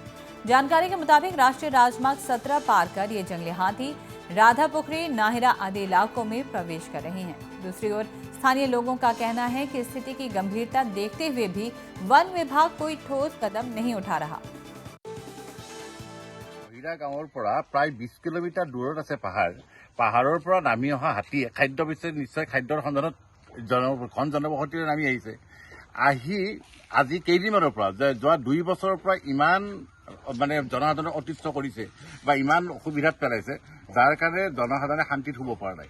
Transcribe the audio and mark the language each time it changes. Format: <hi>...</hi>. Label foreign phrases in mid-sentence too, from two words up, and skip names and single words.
<hi>जानकारी के मुताबिक राष्ट्रीय राजमार्ग 17 पार कर ये जंगली हाथी राधापुखरी, नाहिरा आदि इलाकों में प्रवेश कर रहे हैं। दूसरी ओर स्थानीय लोगों का कहना है कि स्थिति की गंभीरता देखते हुए भी वन विभाग कोई ठोस कदम नहीं उठा रहा।</hi> <as>হিৰা গাঁৱৰ প্ৰায় 20 কিলোমিটাৰ দূৰ আছে পাহাৰৰ পৰা নামি অহা হাতী খাদ্য বিচাৰি নিশ্চয় খাদ্যৰ সন্ধানত ঘন জনবসতিৰে নামি আহিছে। আজি কেইদিনমানৰ পৰা যোৱা 2 বছৰৰ পৰা ইমান জনসাধাৰণক অতিষ্ঠ কৰিছে বা ইমান অসুবিধাত পেলাইছে, যাৰ কাৰণে জনসাধাৰণে শান্তিত শুব পৰা নাই।</as>